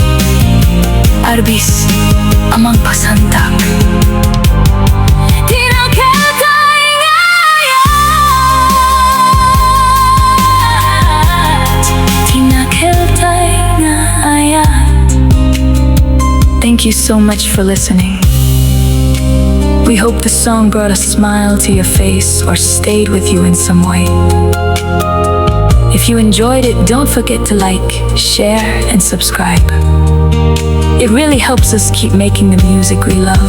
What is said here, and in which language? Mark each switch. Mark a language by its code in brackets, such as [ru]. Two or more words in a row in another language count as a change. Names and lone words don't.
[ilo] Arbis amang pasantak, tinakeltay nga ayat. Tinakeltay nga ayat. [en] Thank you so much for listening. We hope the song brought a smile to your face or stayed with you in some way. If you enjoyed it, don't forget to like, share, and subscribe. It really helps us keep making the music we love.